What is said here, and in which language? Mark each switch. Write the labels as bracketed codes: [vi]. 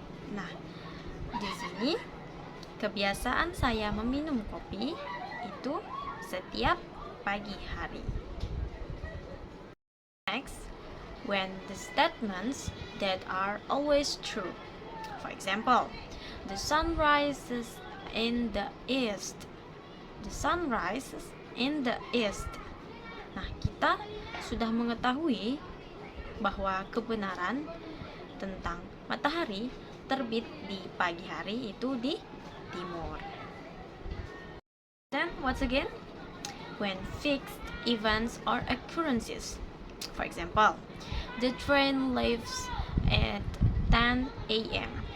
[id] Nah, di sini kebiasaan saya meminum kopi itu setiap pagi hari. [en] Next, when the statements that are always true. For example, the sun rises in the east. The sun rises in the east. [id] Nah, kita sudah mengetahui bahwa kebenaran tentang matahari terbit di pagi hari itu di timur. [en] Then, once again, when fixed events or occurrences. For example, the train leaves at 10 a.m.